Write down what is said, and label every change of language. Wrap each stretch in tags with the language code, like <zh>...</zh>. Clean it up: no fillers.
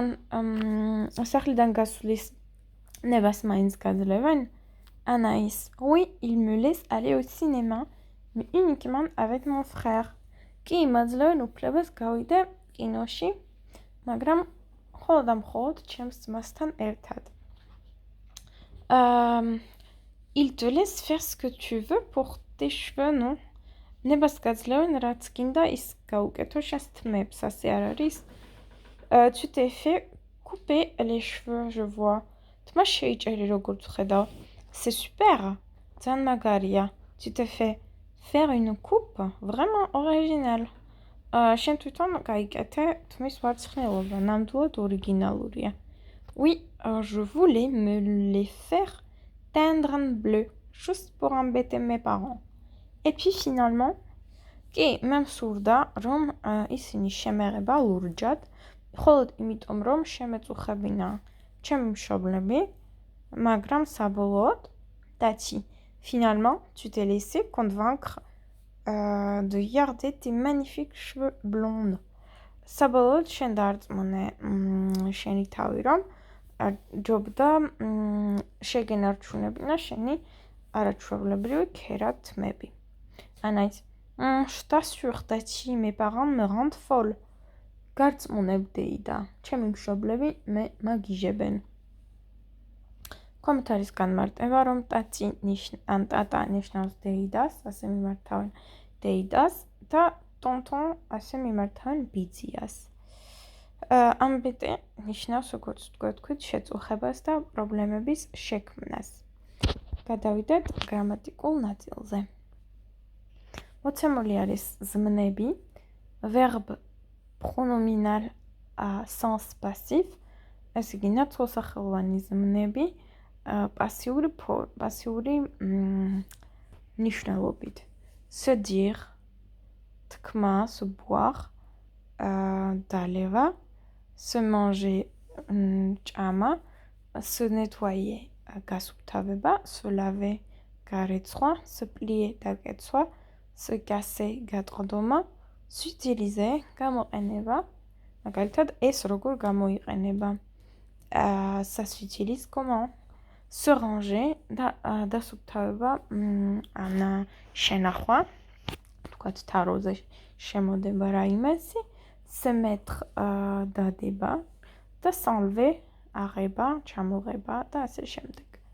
<ka>სახლიდან გასვლის ნებას მაინც გაძლევენ?</ka> <fr>Anaïs. Oui, il me laisse aller au cinéma, mais uniquement avec mon frère.</fr> <ka>კი, მაძლევენ უფლებას გავიდე კინოში, მაგრამ მხოლოდ და მხოლოდ ჩემს ძმასთან ერთად.</ka> <fr>Il te laisse faire ce que tu veux pour tes cheveux, non?</fr> <ka>ნებას გაძლევენ, რაც გინდა ის გაუკეთო შენს თმებს, ასე არ არის?</ka> <fr>Tu t'es fait couper les cheveux, je vois.</fr> <ka>თმა შეიჭერი როგორც ხედავ.</ka> <fr>C'est super.</fr> <ka>ძალიან მაგარია.</ka> <fr>Tu t'es fait faire une coupe? Vraiment original.</fr> <ka>შენ თვითონ გაიკეთე თმის ვარცხნილობა, ნამდვილად ორიგინალურია.</ka> <fr>Oui, je voulais me les faire teindre en bleu, juste pour embêter mes parents. Et puis finalement,</fr> <ka>კი, მე მსურდა, რომ ისინი შემეღება ლურჯად, მხოლოდ იმიტომ, რომ შემეწუხებინა ჩემი მშობლები, მაგრამ საბოლოოდ,</ka> <fr>Tati, finalement, tu t'es laissé convaincre de garder tes magnifiques cheveux blonds.</fr> <ka>საბოლოოდ შენ დაარწმუნე შენი თავი, რომ ჯობდა შეგენარჩუნებინა შენი არაჩვეულებრივი ქერათმები.</ka> <fr>Anaïs. Je t'assure, Tati, mes parents me rendent folle.</fr> <ka>Gardzmouneb deida. Ჩემი მშობლები მე მაგიჟებენ. კომენტარის განმარტება, რომ Tati ან Tata ნიშნავს დეიდას, ასე მიმართავენ დეიდას და tonton ასე მიმართავენ ბიძიას. ამბიტი ნიშნავს, როგორც თქვით, შეწუხებას და პრობლემების შექმნას. გადავიდეთ გრამატიკულ ნაწილზე. მოცემული არის ზმნები,</ka> <fr>verbe pronominal à sens passif,</fr> <ka>ეს იგი ნაცვალსახელოვანი ზმნები, პასიური ნიშნულობით. Se dire, თქმა, se boire, დალევა, se manger, ჭამა, se nettoyer, გასუფთავება, se laver, გარეცხვა, se plier, დაკეცვა, se casser, გატყდომა, s'utiliser, გამოყენება, მაგალითად, ეს როგორ გამოიყენება.</ka> <fr>Ça s'utilise comment?</fr> <ka>Se ranger, დასუფთავება, ან შენახვა, თქვათ თაროზე შემოდება რაიმესი, se mettre, დადება და s'enlever, აღება, ჩამოღება და ასე შემდეგ.</ka>